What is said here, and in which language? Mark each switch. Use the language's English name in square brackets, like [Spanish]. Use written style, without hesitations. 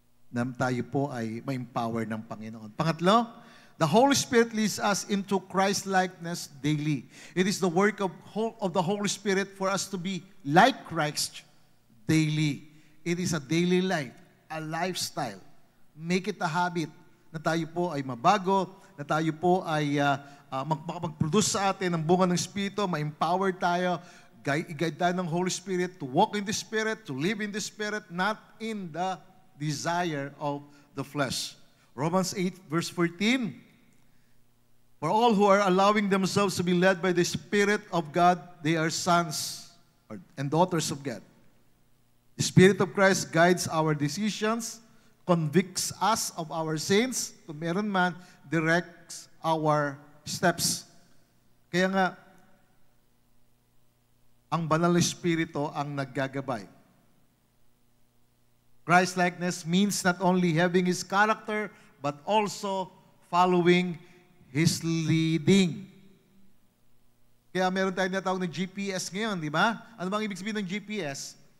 [Filipino] Na tayo po ay ma-empower ng Panginoon. [English] Pangatlo, the Holy Spirit leads us into Christ-likeness daily. It is the work of the Holy Spirit for us to be like Christ daily. It is a daily life, a lifestyle. Make it a habit [Filipino] na tayo po ay mabago, na tayo po ay mag-produce sa atin ng bunga ng Espiritu, ma-empower tayo, i-guide tayo ng [English] Holy Spirit to walk in the Spirit, to live in the Spirit, not in the desire of the flesh. Romans 8 verse 14, for all who are allowing themselves to be led by the Spirit of God, they are sons and daughters of God. The Spirit of Christ guides our decisions, convicts us of our sins, to [Filipino] meron man, [English] directs our steps. [Filipino] Kaya nga, ang banal na Espiritu ang naggagabay. [English] Christ-likeness means not only having His character, but also following His leading. [Filipino] Kaya meron tayong natawag ng GPS ngayon, di ba? Ano bang ibig sabihin ng GPS?